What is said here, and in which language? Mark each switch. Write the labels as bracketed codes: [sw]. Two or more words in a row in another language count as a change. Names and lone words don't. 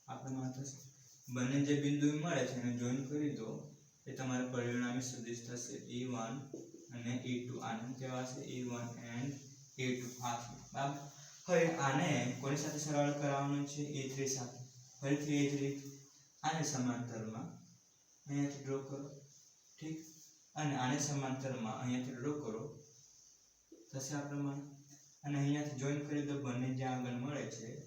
[gu] પ્રમાણે થશે બંને જે બિંદુ મળે છે એને જોઈન કરી દો એ તમારે પરિણામી સદિશ થશે e1 અને e2 આને કહેવાશે e1 and e2 બરાબર હવે આને કોની સાથે સરળ કરાવવાનું છે e3 સાથે ફરીથી એ જ રીત આને સમાંતરમાં અહીંયાથી ડ્રો કરો ઠીક અને આને સમાંતરમાં અહીંયાથી ડ્રો કરો થશે આ પ્રમાણે અને અહીંયાથી જોઈન કરી દો બંને જ્યાં આગળ મળે છે